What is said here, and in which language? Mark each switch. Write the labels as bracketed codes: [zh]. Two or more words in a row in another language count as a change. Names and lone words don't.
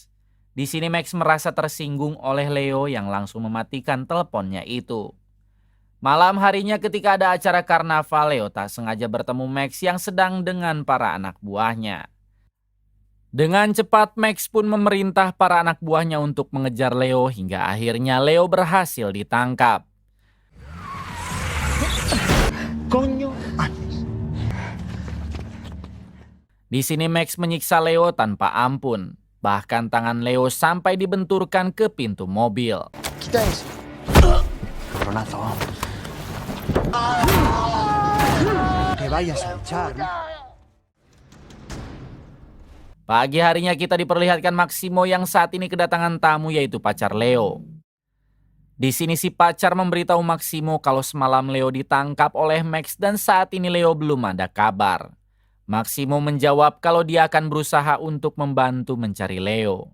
[id] Di sini Max merasa tersinggung oleh Leo yang langsung mematikan teleponnya itu. Malam harinya ketika ada acara karnaval, Leo tak sengaja bertemu Max yang sedang dengan para anak buahnya. Dengan cepat Max pun memerintah para anak buahnya untuk mengejar Leo hingga akhirnya Leo berhasil ditangkap. [es] Coño, haces? [id] Di sini Max menyiksa Leo tanpa ampun. Bahkan tangan Leo sampai dibenturkan ke pintu mobil. [es] Quita eso. Cabronazo, vamos. Te vayas a echar. [id] Pagi harinya kita diperlihatkan Maximo yang saat ini kedatangan tamu yaitu pacar Leo. Di sini si pacar memberitahu Maximo kalau semalam Leo ditangkap oleh Max dan saat ini Leo belum ada kabar. Maximo menjawab kalau dia akan berusaha untuk membantu mencari Leo.